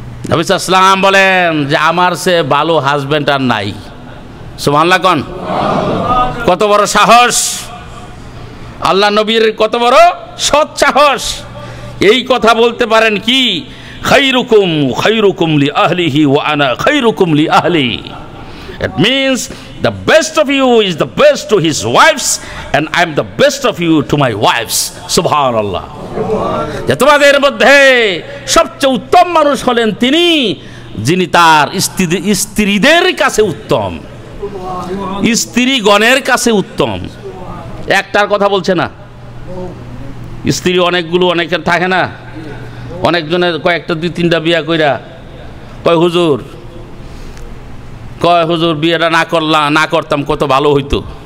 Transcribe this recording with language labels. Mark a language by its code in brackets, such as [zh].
[bn] নবী সাল্লাল্লাহু বলেন যে আমার সে ভালো হাজবেন্ড আর নাই। সুবহানাল্লাহ কোন? কত বড় সাহস! আল্লাহ নবীর কত বড় সৎ সাহস! এই কথা বলতে পারেন কি, [ar] খায়রুকুম খায়রুকুম লি আহলিহি ওয়া আনা খায়রুকুম লি আহলি। [en] It means the best of you is the best to his wives and I am the best of you to my wives. [ar] Subhanallah. [bn] যে তোমাদের মধ্যে সবচেয়ে উত্তম মানুষ হলেন তিনি যিনি তার স্ত্রীদের কাছে উত্তম, স্ত্রীগণের কাছে উত্তম। একটার কথা বলছে না, স্ত্রী অনেকগুলো অনেকের থাকে না, অনেকজনের কয়েকটা দুই তিনটা বিয়া কইরা কয় হুজুর বিয়েটা না করতাম কত ভালো হইতো।